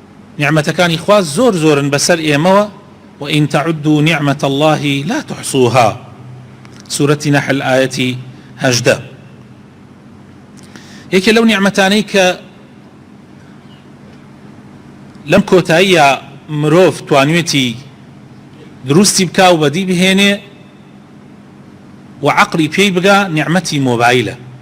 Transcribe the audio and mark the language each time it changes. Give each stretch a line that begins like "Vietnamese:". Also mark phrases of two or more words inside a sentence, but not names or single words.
Central Kurdish: نعمەتەکانی خوا زۆر زۆرن بەسەر ئێمەوە
Arabic: وإن تعدوا نعمة الله لا تحصوها سورة نحل آية 18.
Central Kurdish: یەکێ لەو نعمەتانەی کە لەم کۆتاییە مرۆڤ توانوێتی دروستی بکا و بەدی بهێنێ و عەقڵی پێی بگا نعمەتی مۆبایلە.